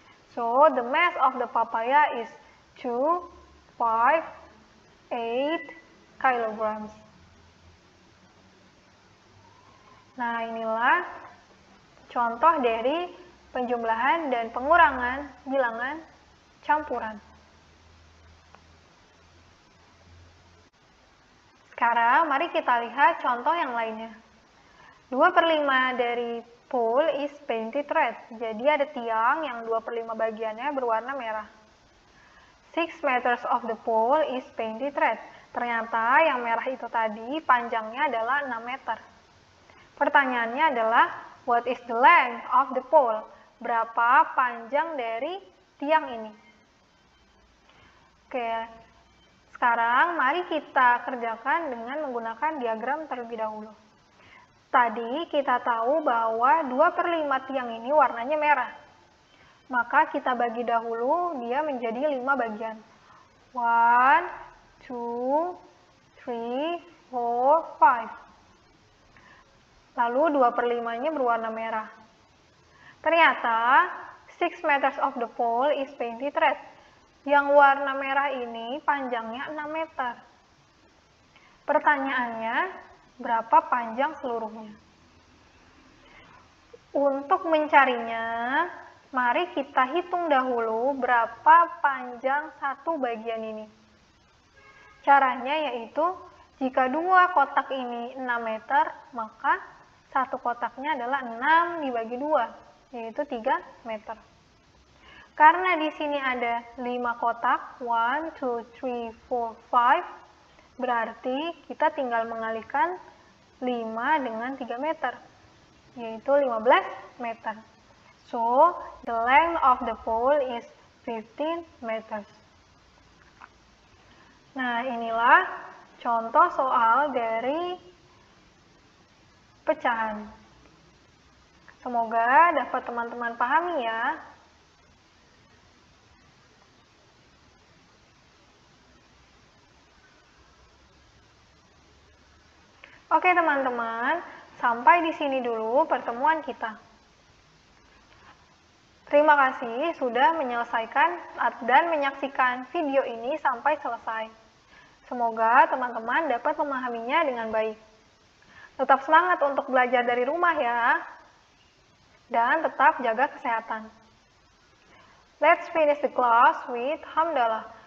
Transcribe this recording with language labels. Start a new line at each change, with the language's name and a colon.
English: So, the mass of the papaya is 258 kilograms.
Indonesian: Nah, inilah contoh dari penjumlahan dan pengurangan bilangan campuran. Sekarang mari kita lihat contoh yang lainnya. 2/5 dari
English: pole is painted red.
Indonesian: Jadi ada tiang yang 2/5 bagiannya berwarna merah.
English: 6 meters of the pole is painted red.
Indonesian: Ternyata yang merah itu tadi panjangnya adalah 6 meter. Pertanyaannya adalah,
English: what is the length of the pole?
Indonesian: Berapa panjang dari tiang ini? Oke. Sekarang mari kita kerjakan dengan menggunakan diagram terlebih dahulu. Tadi kita tahu bahwa 2/5 tiang ini warnanya merah. Maka kita bagi dahulu dia menjadi 5 bagian. 1, 2, 3, 4, 5. Lalu 2/5-nya berwarna merah. Ternyata
English: 6 meters of the pole is painted red.
Indonesian: Yang warna merah ini panjangnya 6 meter. Pertanyaannya, berapa panjang seluruhnya? Untuk mencarinya, mari kita hitung dahulu berapa panjang satu bagian ini. Caranya yaitu, jika dua kotak ini 6 meter, maka satu kotaknya adalah 6 dibagi 2, yaitu 3 meter. Karena di sini ada 5 kotak, 1, 2, 3, 4, 5, berarti kita tinggal mengalihkan 5 dengan 3 meter, yaitu 15 meter.
English: So, the length of the pole is 15 meters.
Indonesian: Nah, inilah contoh soal dari pecahan. Semoga dapat teman-teman pahami ya. Oke teman-teman, sampai di sini dulu pertemuan kita. Terima kasih sudah menyelesaikan dan menyaksikan video ini sampai selesai. Semoga teman-teman dapat memahaminya dengan baik. Tetap semangat untuk belajar dari rumah ya. Dan tetap jaga kesehatan.
English: Let's finish the class with hamdalah.